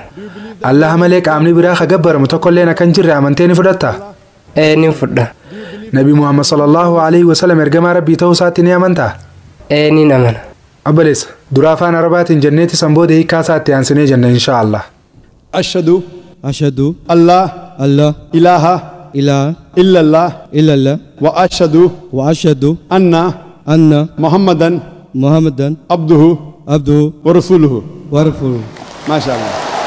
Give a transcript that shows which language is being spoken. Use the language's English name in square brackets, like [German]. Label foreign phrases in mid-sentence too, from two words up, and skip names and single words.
[Oromo] Allah malee qaamni biraa gabbaramu tokkollee kan jirre amantee ni fudhattaa? Ni fudha. Nabi Muhammad [Arabic] صلى الله عليه وسلم [Oromo] ergamaa Rabbii ta'uu isaatti ni amantaa? Ni amana. Obboleessa dura afaan Arabaatiin jenneeti sanboode hiikaa isaatti aansinee jenna inshaallah. [Arabic] أشهد الله إله إلا الله وأشهد أن محمدا عبده ورسوله ما شاء الله.